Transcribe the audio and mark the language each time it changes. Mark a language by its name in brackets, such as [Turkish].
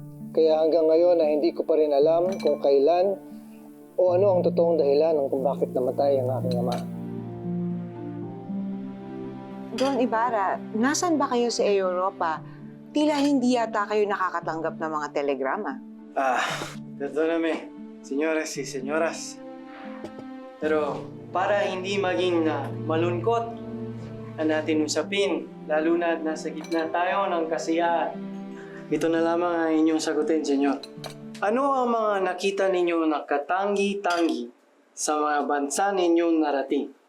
[Filipino] Kaya hanggang ngayon ay hindi ko pa rin alam kung kailan o ano ang totoong dahilan ng kung bakit namatay ang aking ama. Don Ibarra, nasan ba kayo sa Europa? Tila hindi yata kayo nakakatanggap ng mga telegrama. [Spanish] Perdóname, señores y señoras. [Filipino] Pero para hindi maging malungkot ang ating usapin, lalo na nasa gitna tayo ng kasiyahan, ito na lamang ang inyong sagutin, senyor. Ano ang mga nakita ninyo na katangi-tangi sa mga bansa ninyong narating?